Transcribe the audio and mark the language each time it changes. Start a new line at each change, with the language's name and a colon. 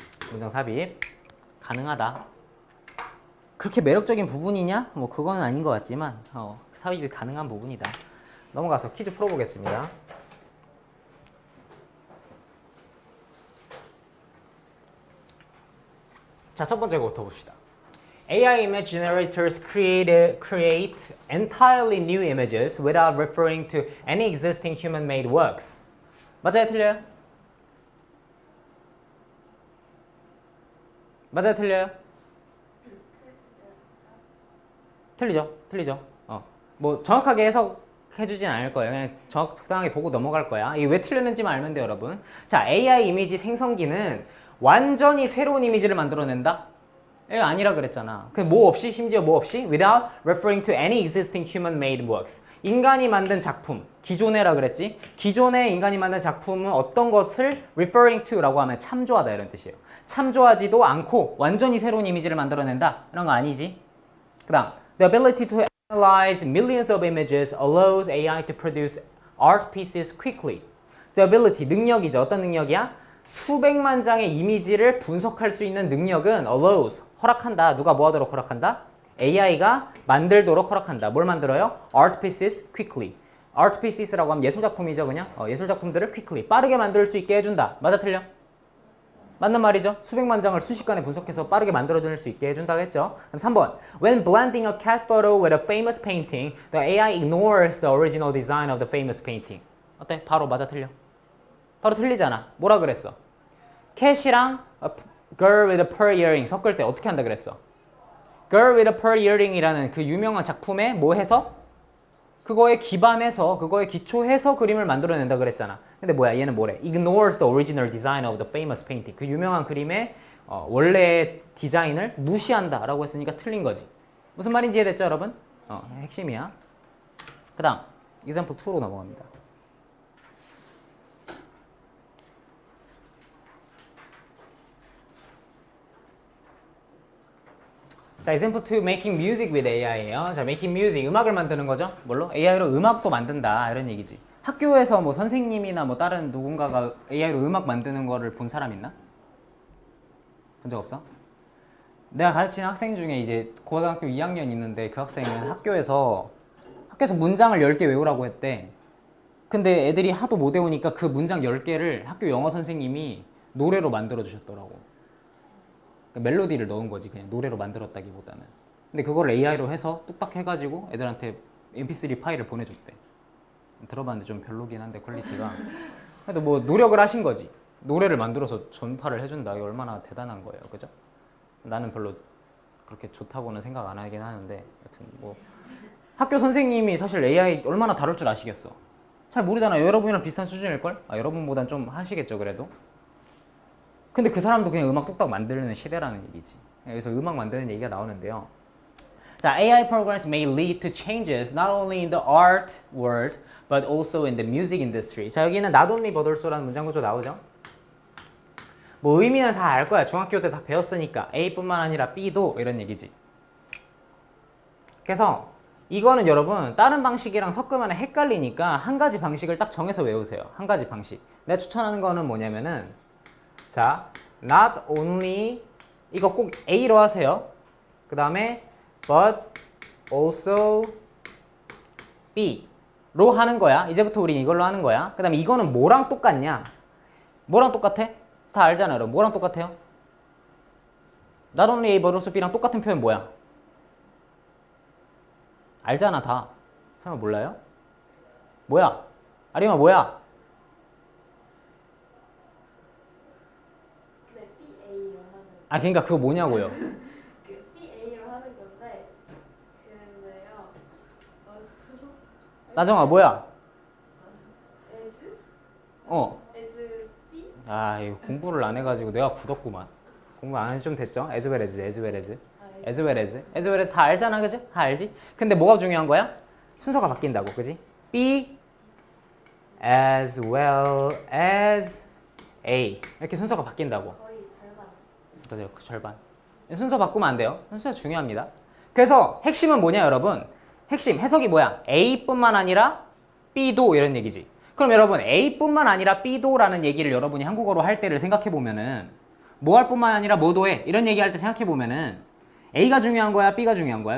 Korean: 문장 삽입 가능하다. 그렇게 매력적인 부분이냐? 뭐 그건 아닌 것 같지만 삽입이 가능한 부분이다. 넘어가서 퀴즈 풀어보겠습니다. 자, 첫 번째 거부터 봅시다.
English: AI image generators create entirely new images without referring to any existing human-made works.
Korean: 맞아요, 틀려요? 맞아요, 틀려요? 틀리죠. 뭐 정확하게 해석해주진 않을 거예요. 그냥 적당하게 보고 넘어갈 거야. 이게 왜 틀렸는지만 알면 돼요, 여러분. 자, AI 이미지 생성기는 완전히 새로운 이미지를 만들어낸다? 이거 아니라 그랬잖아. 그 뭐 없이, 심지어 뭐 없이
English: without referring to any existing human-made works.
Korean: 인간이 만든 작품, 기존에라 그랬지? 기존의 인간이 만든 작품은 어떤 것을
English: referring to
Korean: 라고 하면 참조하다 이런 뜻이에요. 참조하지도 않고 완전히 새로운 이미지를 만들어낸다? 이런 거 아니지? 그 다음
English: The ability to analyze millions of images allows AI to produce art pieces quickly. The ability,
Korean: 능력이죠. 어떤 능력이야? 수백만 장의 이미지를 분석할 수 있는 능력은
English: allows,
Korean: 허락한다. 누가 뭐 하도록 허락한다? AI가 만들도록 허락한다. 뭘 만들어요?
English: art pieces quickly. art pieces
Korean: 라고 하면 예술작품이죠, 그냥. 예술작품들을
English: quickly,
Korean: 빠르게 만들 수 있게 해준다. 맞아, 틀려? 맞는 말이죠. 수백만 장을 순식간에 분석해서 빠르게 만들어낼 수 있게 해준다고 했죠. 그럼 3번.
English: When blending a cat photo with a famous painting, the AI ignores the original design of the famous painting.
Korean: 어때? 바로 맞아, 틀려? 바로 틀리잖아. 뭐라 그랬어? 캣이랑 girl with a pearl earring 섞을 때 어떻게 한다 그랬어? girl with a pearl earring이라는 그 유명한 작품에 뭐 해서? 그거에 기반해서, 그거에 기초해서 그림을 만들어낸다 그랬잖아. 근데 뭐야, 얘는 뭐래?
English: Ignores the original design of the famous painting.
Korean: 그 유명한 그림의 원래의 디자인을 무시한다 라고 했으니까 틀린 거지. 무슨 말인지 이해됐죠, 여러분? 핵심이야. 그 다음, example 2로 넘어갑니다.
English: 자, example 2, making music with AI예요.
Korean: 자, making music, 음악을 만드는 거죠. 뭘로? AI로 음악도 만든다 이런 얘기지. 학교에서 뭐 선생님이나 뭐 다른 누군가가 AI로 음악 만드는 거를 본 사람 있나? 본 적 없어? 내가 가르치는 학생 중에 이제 고등학교 2학년 있는데 그 학생은 학교에서 문장을 10개 외우라고 했대. 근데 애들이 하도 못 외우니까 그 문장 10개를 학교 영어 선생님이 노래로 만들어 주셨더라고. 멜로디를 넣은 거지. 그냥 노래로 만들었다기보다는. 근데 그걸 AI로 해서 뚝딱 해가지고 애들한테 mp3 파일을 보내줬대. 들어봤는데 좀 별로긴 한데 퀄리티가. 그래도 뭐 노력을 하신 거지. 노래를 만들어서 전파를 해준다. 이게 얼마나 대단한 거예요, 그죠? 나는 별로 그렇게 좋다고는 생각 안 하긴 하는데, 여튼 뭐 학교 선생님이 사실 AI 얼마나 다룰 줄 아시겠어? 잘 모르잖아요. 여러분이랑 비슷한 수준일걸? 여러분보단 좀 하시겠죠, 그래도? 근데 그 사람도 그냥 음악 뚝딱 만드는 시대라는 얘기지. 여기서 음악 만드는 얘기가 나오는데요.
English: 자, AI programs may lead to changes not only in the art world but also in the music industry.
Korean: 자, 여기는
English: not only but also
Korean: 라는 문장 구조 나오죠? 뭐 의미는 다 알 거야. 중학교 때 다 배웠으니까. A뿐만 아니라 B도 이런 얘기지. 그래서 이거는 여러분 다른 방식이랑 섞으면 헷갈리니까 한 가지 방식을 딱 정해서 외우세요. 한 가지 방식. 내가 추천하는 거는 뭐냐면은 자,
English: not only
Korean: 이거 꼭 A로 하세요. 그 다음에
English: but also
Korean: B로 하는 거야. 이제부터 우리 이걸로 하는 거야. 그 다음에 이거는 뭐랑 똑같냐? 뭐랑 똑같아? 다 알잖아요. 여러분. 뭐랑 똑같아요?
English: not only A but also B
Korean: 랑 똑같은 표현 뭐야? 알잖아 다. 설마 몰라요? 뭐야? 아리마 뭐야? 네, BA로 하는. 아 그러니까 그거 뭐냐고요? 그 BA로 하는 건데 그건데요. 나정아 뭐야?
English: as as B.
Korean: 아 이거 공부를 안 해가지고 내가 굳었구만. 공부 안 해서 좀 됐죠?
English: as well as as well as as well as as well as
Korean: 다 알잖아 그지? 다 알지? 근데 뭐가 중요한 거야? 순서가 바뀐다고 그지?
English: B as well as A
Korean: 이렇게 순서가 바뀐다고. 거의 절반. 맞아요. 그 절반. 순서 바꾸면 안 돼요. 순서 중요합니다. 그래서 핵심은 뭐냐 여러분? 핵심 해석이 뭐야? A뿐만 아니라 B도 이런 얘기지. 그럼 여러분 A뿐만 아니라 B도라는 얘기를 여러분이 한국어로 할 때를 생각해 보면은 뭐 할 뿐만 아니라 뭐도 해 이런 얘기할 때 생각해 보면은 A가 중요한 거야? B가 중요한 거야?